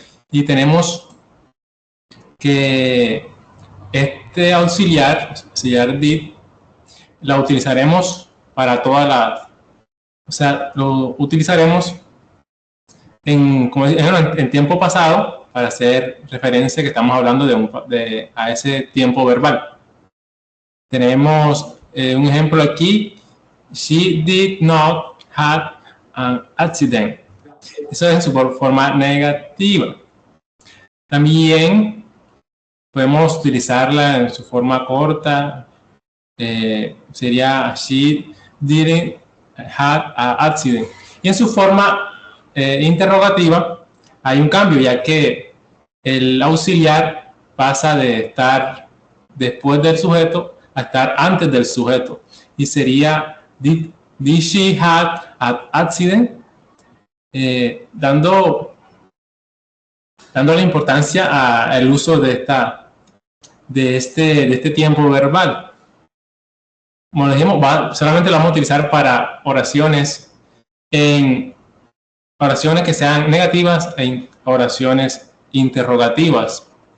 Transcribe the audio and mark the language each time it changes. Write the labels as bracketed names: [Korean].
[Spanish] Y tenemos que este auxiliar did, la utilizaremos para toda la, o sea, lo utilizaremos en tiempo pasado para hacer referencia que estamos hablando a ese tiempo verbal. Tenemos un ejemplo aquí. [English] She did not have an accident. [Spanish] Eso es en su forma negativa. También podemos utilizarla en su forma corta. Sería [English] she didn't have an accident. [Spanish] Y en su forma interrogativa hay un cambio, ya que el auxiliar pasa de estar después del sujeto a estar antes del sujeto. Y sería [English] did she have an accident? [Spanish] Dando la importancia al uso de este tiempo verbal. Como dijimos, solamente lo vamos a utilizar para oraciones que sean negativas e oraciones interrogativas.